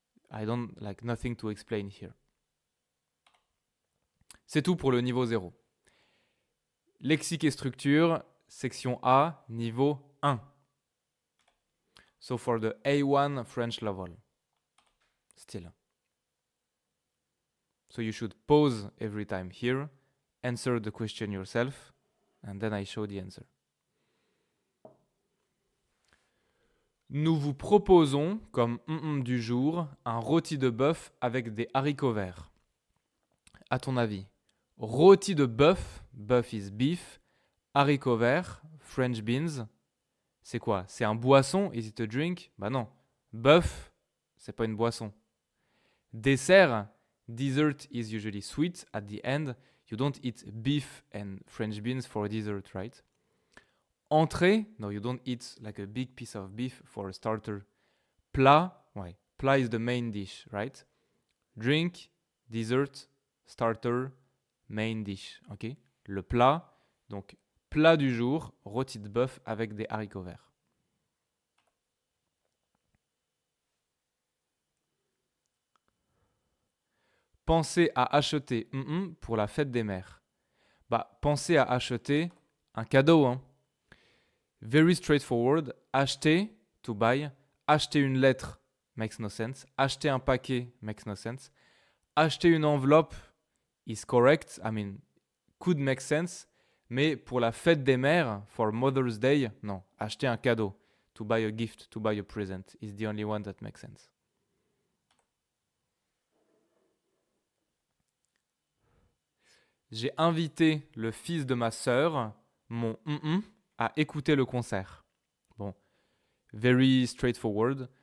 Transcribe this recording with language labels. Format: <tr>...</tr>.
<en>I don't like nothing to explain here.</en> <fr>C'est tout pour le niveau 0. Lexique et structure, section A, niveau 1.</fr> <en>So for the A1 French level. Still. So you should pause every time here, answer the question yourself, and then I show the answer.</en> <fr>Nous vous proposons, comme du jour, un rôti de bœuf avec des haricots verts. À ton avis, rôti de bœuf, bœuf</fr> <en>is beef,</en> <fr>haricots verts,</fr> <en>French beans,</en> <fr>c'est quoi? C'est un boisson?</fr> <en>Is it a drink?</en> <fr>Bah non. Bœuf, c'est pas une boisson.</fr> <en>Dessert, dessert is usually sweet at the end. You don't eat beef and French beans for dessert, right? Entrée, no, you don't eat like a big piece of beef for a starter. Plat, ouais, plat is the main dish, right? Drink, dessert, starter, main dish, ok?</en> <fr>Le plat, donc plat du jour, rôti de bœuf avec des haricots verts. Pensez à acheter pour la fête des mères. Bah, pensez à acheter un cadeau, hein.</fr> <en>Very straightforward. Acheter, to buy.</en> <fr>Acheter une lettre,</fr> <en>makes no sense.</en> <fr>Acheter un paquet,</fr> <en>makes no sense.</en> <fr>Acheter une enveloppe</fr> <en>is correct. I mean, could make sense.</en> <fr>Mais pour la fête des mères,</fr> <en>for Mother's Day,</en> <fr>non. Acheter un cadeau,</fr> <en>to buy a gift, to buy a present, is the only one that makes sense.</en> <fr>J'ai invité le fils de ma sœur, mon à écouter le concert.</fr> <en>Bon, very straightforward.</en>